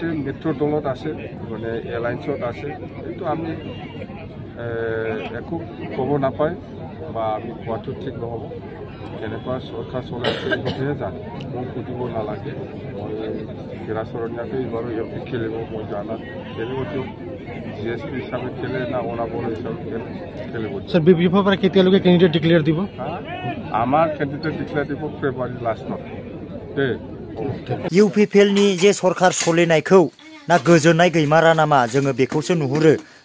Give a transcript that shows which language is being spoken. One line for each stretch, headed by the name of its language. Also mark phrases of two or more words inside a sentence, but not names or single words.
Assamese: মিত্ৰ দলত আছে মানে এলায়েন্সত আছে সেইটো আমি একো ক'ব নাপায় বা আমি কোৱাটো ঠিক নহ'ব কেনেকুৱা চৰকাৰ চলাইছে ইহঁতেহে জানে মোক সুধিব নালাগে মই হিৰাচৰণীয়াকৈ এইবাৰো ইহঁতে খেলিব মই জানাত খেলিবতো GSP হিচাপে খেলে না অনাবৰ হিচাপে খেলিব স্যার বিপিএফৰ পৰা কেতিয়ালৈকে
English: candidate declare
Assamese: দিব আমাৰ
English: candidate declare
Assamese: দিব ফেব্ৰুৱাৰী লাষ্টত
Bodo: इउपिपिएलनि जे सरकार सलिनायखौ ना गोजोननाय गैमारा नामा जोङो बेखौसो नुहुरो